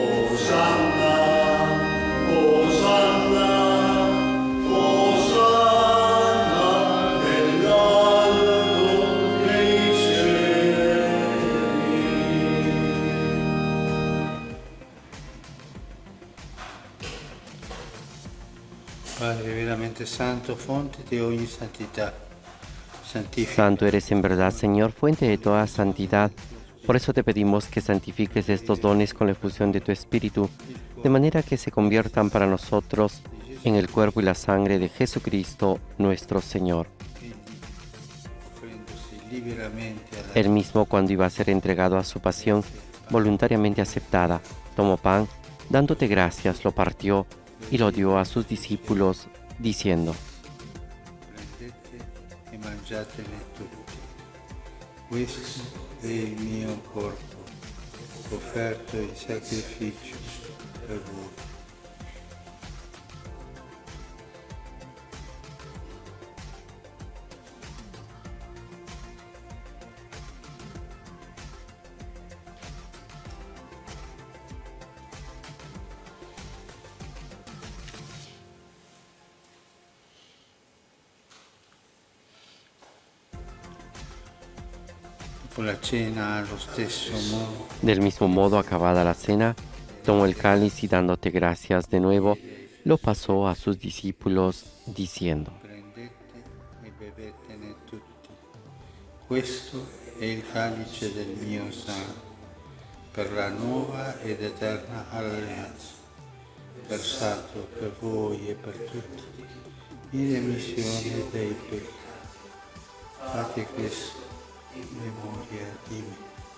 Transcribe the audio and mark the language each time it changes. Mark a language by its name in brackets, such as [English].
[Italian] Osanna, Osanna, Osanna nell'alto dei cieli. Padre veramente santo, fonte di ogni santità. Santifica [Spanish] Santo eres en verdad, Señor, fuente de toda santidad. Por eso te pedimos que santifiques estos dones con la efusión de tu Espíritu, de manera que se conviertan para nosotros en el cuerpo y la sangre de Jesucristo, nuestro Señor. [Italian] offrendosi liberamente alla [Spanish] Él mismo, cuando iba a ser entregado a su pasión, voluntariamente aceptada, tomó pan, dándote gracias, lo partió y lo dio a sus discípulos, diciendo: [Italian] prendete e mangiatene tutti. Questo è il mio corpo, offerto in sacrificio per voi. Dopo la cena, allo stesso modo, [Spanish] Del mismo modo, acabada la cena, tomó el cáliz y dándote gracias de nuevo, lo pasó a sus discípulos, diciendo: [Italian] prendete e bevetene tutti. Questo è il calice del mio sangue, per la nuova ed eterna alleanza, versato per voi e per tutti in remissione dei peccati. Fate questo in memoria di me.